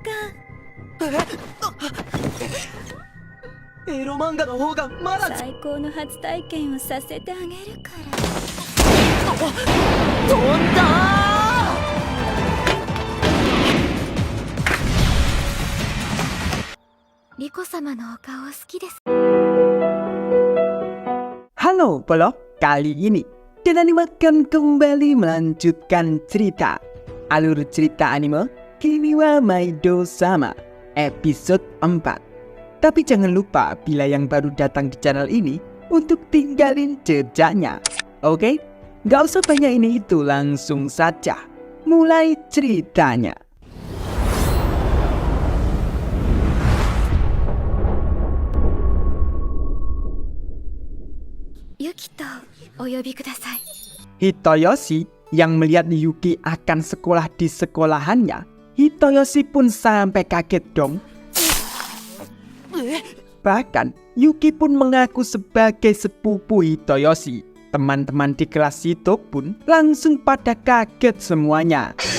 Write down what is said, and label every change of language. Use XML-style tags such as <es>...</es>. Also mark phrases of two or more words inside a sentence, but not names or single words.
<ja>エロ漫画の方がまだ最高の初体験をさせてあげるから。飛んだリコ様のお顔好きです。</ja> <id>Halo Polok, kali ini kita akan kembali melanjutkan cerita alur cerita anime Kimiwa Maido Sama episode 4. Tapi jangan lupa bila yang baru datang di channel ini untuk tinggalin jejaknya. Oke? Gak usah banyak ini itu, langsung saja mulai ceritanya. Yukito,</id> <ja>お呼びください.</ja> <id>Hitoyoshi yang melihat Yuki akan sekolah di sekolahannya, Hitoyoshi pun sampai kaget dong. Bahkan Yuki pun mengaku sebagai sepupu Hitoyoshi. Teman-teman di kelas itu pun langsung pada kaget semuanya.</id>